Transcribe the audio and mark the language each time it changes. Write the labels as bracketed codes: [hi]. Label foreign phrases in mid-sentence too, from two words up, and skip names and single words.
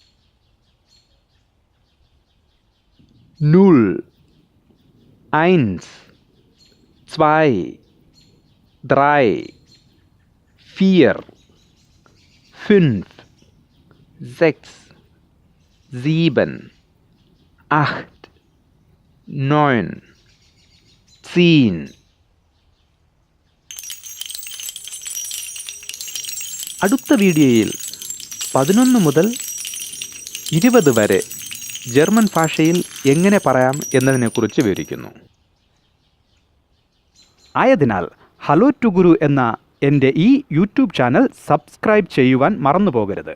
[de] null, eins, zwei, drei, vier, fünf, sechs, sieben, acht, neun, zehn. [ml] അടുത്ത വീഡിയോയിൽ 11 മുതൽ 20 വരെ ജർമ്മൻ ഭാഷയിൽ എങ്ങനെ പറയാം എന്നതിനെക്കുറിച്ച് വിവരിക്കുന്നു. ആയതിനാൽ ഹലോ ടു ഗുരു എന്ന എൻ്റെ ഈ യൂട്യൂബ് ചാനൽ സബ്സ്ക്രൈബ് ചെയ്യുവാൻ മറന്നു പോകരുത്.